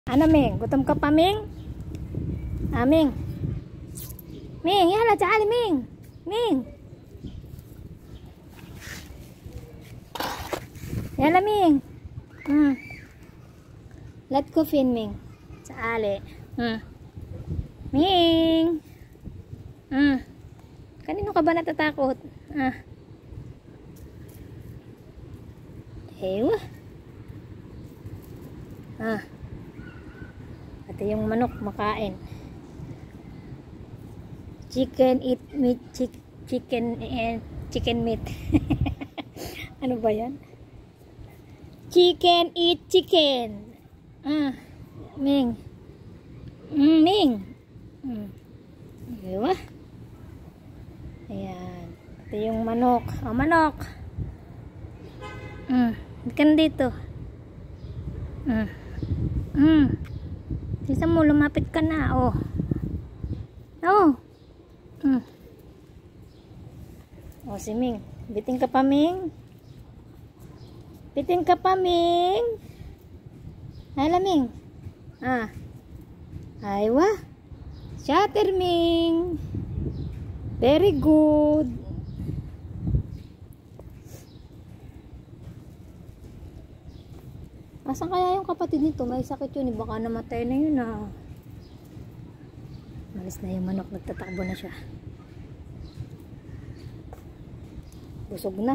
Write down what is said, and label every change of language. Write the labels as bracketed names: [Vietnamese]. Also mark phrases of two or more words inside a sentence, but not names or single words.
[Filipino] Ano, Ming? Gutom ka pa, Ming? Ah, Ming. Ming, [Arabic] yala, تعالي [Filipino] Ming. Ming. Yala, Ming. [English] Let go fin, [Filipino] Ming. تعالي. Ming. Kanino ka ba natatakot? Ewa. Ito yung manok makain. [English] Chicken eat meat, chicken meat. [Filipino] Ano ba yan? [English] Chicken eat chicken. [Filipino] Ming. Ming. Ewa. Ayan. Ito yung manok. Manok. Ikan dito. Sisa mo, lumapit ka na. Si Ming. Biting ka pa, Ming. Biting ka pa, Ming. Hala, Ming. Aywa. Shatter, Ming. [English] Very good. [Filipino] Asan kaya yung kapatid nito? May sakit yun. Baka namatay na yun. Malis na yung manok. Nagtatakbo na siya. Busog na.